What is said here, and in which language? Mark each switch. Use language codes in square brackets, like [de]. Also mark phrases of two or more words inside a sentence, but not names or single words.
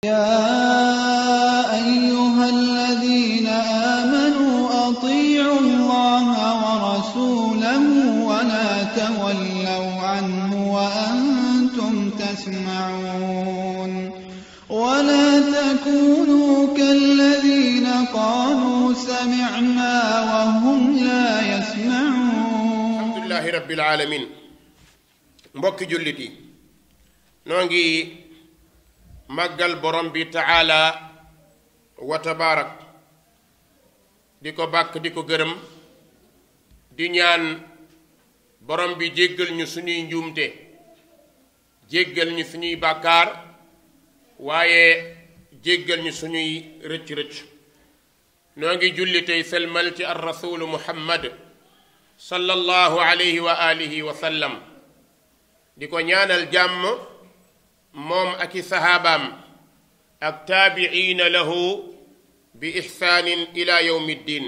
[ar] يا أيها الذين آمنوا أطيعوا الله ورسوله ولا تولوا عنه وأنتم تسمعون ولا تكونوا كالذين قالوا سمعنا وهم لا يسمعون. الحمد لله رب العالمين. [wo] mbokki jullit yi noo ngi màggal borom bi [ar] تعالى وتبارك [wo] di ko bàkk di ko gërëm di ñaan borom bi jéggal ñu suñuy njuumte jéggal ñu suñuy bàkkaar waaye jéggal ñu suñuy rëcc-rëcc noo ngi julli tey selmal ci ar rasulu muhammad [ar] صلى الله عليه وعلى آله وسلم [wo] di ko ñaanal jàmm moom ak i saxaabaam ak [ar] تابعين له بإحسان إلى يوم الدين.